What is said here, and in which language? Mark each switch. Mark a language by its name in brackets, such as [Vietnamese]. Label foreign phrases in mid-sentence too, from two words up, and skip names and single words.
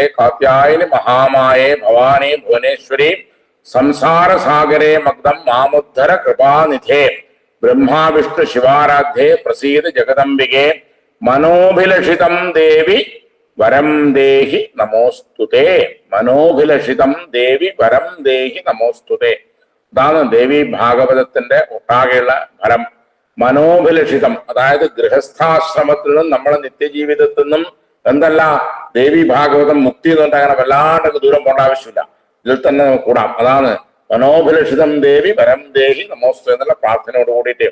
[Sanskrit] कात्यायनि महामाये भवानी भुवनेश्वरी संसार सागरे मग्नं मामुद्धर कृपानिधे. ब्रह्मा विष्णु शिवाराध्ये प्रसीद जगदम्बिके. मनोभिलषितं देवी वरं देहि नमोस्तुते. मनोभिलषितं देवी वरं देहि नमोस्तुते. [Malayalam] ഇതാണ് ദേവി ഭാഗവതത്തിന്റെ ഒട്ടാകെയുള്ള ഫലം. മനോഭിലഷിതം, അതായത് ഗൃഹസ്ഥാശ്രമത്തിൽ നിന്നും നമ്മളെ നിത്യജീവിതത്തിൽ നിന്നും എന്തല്ല ദേവി ഭാഗവതം മുക്തി എന്നുകൊണ്ട് അങ്ങനെ വല്ലാണ്ട് ദൂരം പോകേണ്ട ആവശ്യമില്ല, ഇതിൽ തന്നെ നമുക്ക് കൂടാം. അതാണ് [Sanskrit] മനോഭിലഷിതം ദേവി വരം ദേഹി നമോസ്തു [Malayalam] എന്നുള്ള പ്രാർത്ഥനയോട് കൂടിയിട്ട്.